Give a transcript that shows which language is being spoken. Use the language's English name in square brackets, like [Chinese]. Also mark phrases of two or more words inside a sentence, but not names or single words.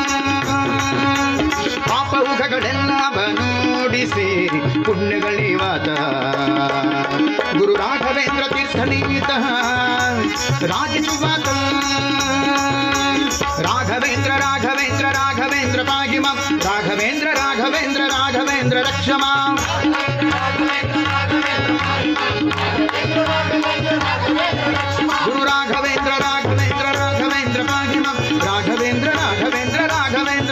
[Kannada] ಪಾಪೌಘಗಳೆಲ್ಲ ನೋಡಿಸಿ ಪುಣ್ಯಗಳಿವಾತ. ಗುರು ರಾಘವೇಂದ್ರ ತೀರ್ಥನೀತಃ ರಾಜಿಸುವಾತ. [Sanskrit] ರಾಘವೇಂದ್ರ ರಾಘವೇಂದ್ರ ರಾಘವೇಂದ್ರ ಪಾಹಿ ಮಾಂ, ರಾಘವೇಂದ್ರ ರಾಘವೇಂದ್ರ ರಾಘವೇಂದ್ರ ರಕ್ಷ ಮಾಂ. ಗುರು ರಾಘವೇಂದ್ರ ರಾಘವೇಂದ್ರ ರಾಘವೇಂದ್ರ ಪಾಹಿ ಮಾಂ, ರಾಘವೇಂದ್ರ ರಾಘವೇಂದ್ರ ರಾಘವೇಂದ್ರ